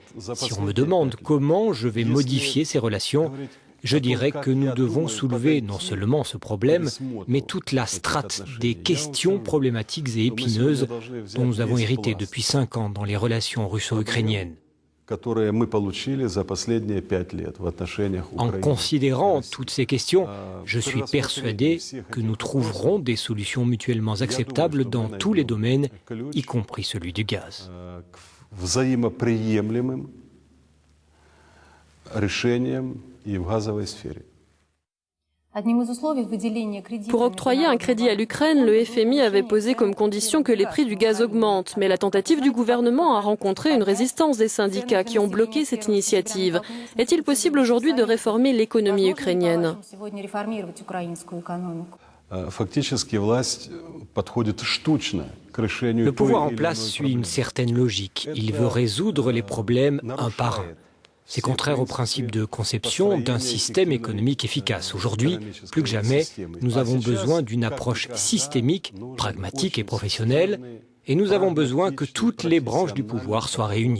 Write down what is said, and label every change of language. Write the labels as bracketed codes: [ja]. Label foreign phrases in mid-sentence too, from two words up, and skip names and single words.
[fr] Si on me demande comment je vais modifier ces relations, je dirais que nous devons soulever non seulement ce problème, mais toute la strate des questions problématiques et épineuses dont nous avons hérité depuis 5 ans dans les relations russo-ukrainiennes. [ru] которые мы получили за последние 5 лет в отношениях [fr] En [ru] Украины. [fr] considérant toutes ces questions, je suis persuadé que nous trouverons des solutions mutuellement acceptables dans tous les domaines, y compris celui du gaz. [ru] К взаимоприемлемым решениям и в газовой сфере. [fr] Pour octroyer un crédit à l'Ukraine, le FMI avait posé comme condition que les prix du gaz augmentent. Mais la tentative du gouvernement a rencontré une résistance des syndicats qui ont bloqué cette initiative. Est-il possible aujourd'hui de réformer l'économie ukrainienne ? [ru] Фактически власть подходит штучно к решению [fr] Le [ru] той [fr] pouvoir en [ru] или [fr] place [ru] иной [fr] suit une [ru] проблемы. [fr] certaine logique. Il veut résoudre les problèmes un par un. C'est contraire au principe de conception d'un système économique efficace. Aujourd'hui, plus que jamais, nous avons besoin d'une approche systémique, pragmatique et professionnelle, et nous avons besoin que toutes les branches du pouvoir soient réunies.